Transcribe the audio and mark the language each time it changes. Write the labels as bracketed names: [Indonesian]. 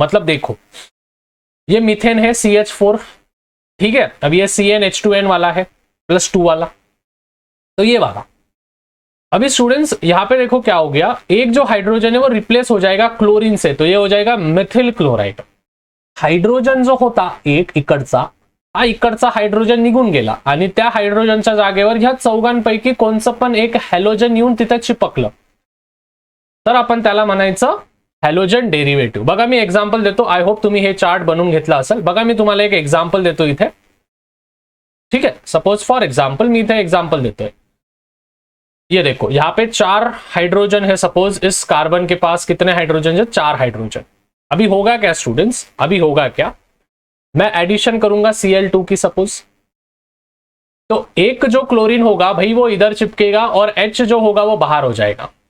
[Hindi] मतलब देखो ये मीथेन है CH4, ठीक है, अब ये CnH2n वाला है +2 वाला, तो ये वाला। अभी स्टूडेंट्स यहाँ पे देखो क्या हो गया, एक जो हाइड्रोजन है वो रिप्लेस हो जाएगा क्लोरीन से, तो ये हो जाएगा मिथिल क्लोराइड। [Marathi] हाइड्रोजन जो होता एक इकडचा, हा इकडचा हायड्रोजन निघून गेला आणि त्या हायड्रोजनच्या जागेवर ह्या चौघांपैकी कोणचं पण एक हॅलोजन येऊन तिथे चिपकलं, तर आपण त्याला म्हणायचं हॅलोजन डेरिवेटिव्ह। बघा मी एक्झाम्पल देतो, [English] I hope [Marathi] तुम्ही हे चार्ट बनवून घेतला असेल। बघा मी तुम्हाला एक एक्झाम्पल देतो इथे। [Hindi] ठीक है, सपोज फॉर एग्जाम्पल मैं [Marathi] इथे एग्जाम्पल देते। [Hindi] ये देखो यहाँ पे 4 हाइड्रोजन है। सपोज इस कार्बन के पास कितने हाइड्रोजन है? 4 हाइड्रोजन। अभी होगा क्या स्टूडेंट्स? अभी होगा क्या, मैं एडिशन करूंगा Cl2 की सपोज, तो एक जो क्लोरीन होगा भाई वो इधर चिपकेगा और H जो होगा वो बाहर हो जाएगा।